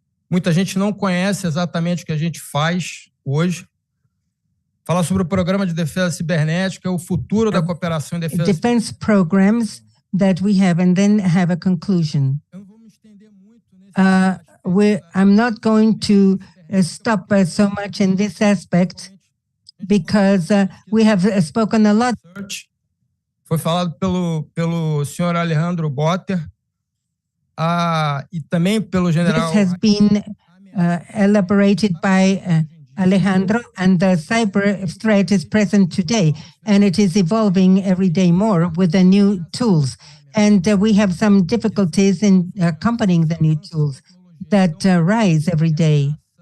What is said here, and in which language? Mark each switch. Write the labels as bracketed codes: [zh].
[pt] Muita gente não conhece exatamente o que a gente faz hoje. Falar sobre o Programa de Defesa Cibernética, o futuro da cooperação em defesa [en] defense programs that we have, and then have a conclusion. [pt] Eu não vou me estender muito nesse [en] I'm not going to stop so much in this aspect, because we have spoken a lot. [pt] Foi falado pelo senhor Alejandro Botter e também pelo general. [en] This has been elaborated by Alejandro, and the cyber threat is present today, and it is evolving every day more with the new tools. And we have some difficulties in accompanying the new tools that rise every day.